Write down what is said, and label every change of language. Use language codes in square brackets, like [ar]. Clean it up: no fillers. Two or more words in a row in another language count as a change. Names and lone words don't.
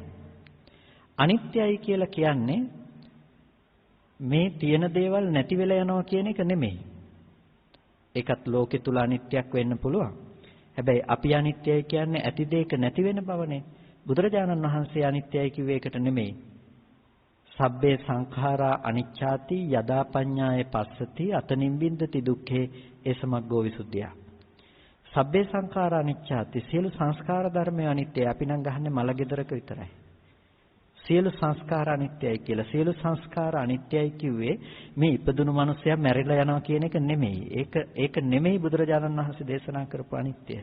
[si] අනිත්‍යයි කියලා කියන්නේ මේ තියෙන දේවල් නැති වෙලා යනවා කියන එක නෙමෙයි. ඒකත් ලෝකෙ තුල අනිත්‍යක් වෙන්න පුළුවන්. හැබැයි අපි අනිත්‍යයි කියන්නේ ඇති දෙයක නැති වෙන බවනේ. බුදුරජාණන් වහන්සේ අනිත්‍යයි කිව්වේ ඒකට නෙමෙයි. [pi] සබ්බේ සංඛාරා අනිච්ඡාති යදා පඤ්ඤාය පස්සති අතනින්බින්දති දුක්ඛේ ඒසමග්ගෝ විසුද්ධිය. සබ්බේ සංඛාරා අනිච්ඡාති [si] සියලු සංස්කාර ධර්මය අනිත්‍යයි. අපි නම් ගහන්නේ මල ගෙදරක විතරයි. සියලු සංස්කාර අනිත්‍යයි කියලා. සියලු සංස්කාර අනිත්‍යයි කිව්වේ මේ ඉපදුණු මිනිසයා මැරිලා යනවා කියන එක නෙමෙයි. ඒක නෙමෙයි බුදුරජාණන් වහන්සේ දේශනා කරපු අනිත්‍ය.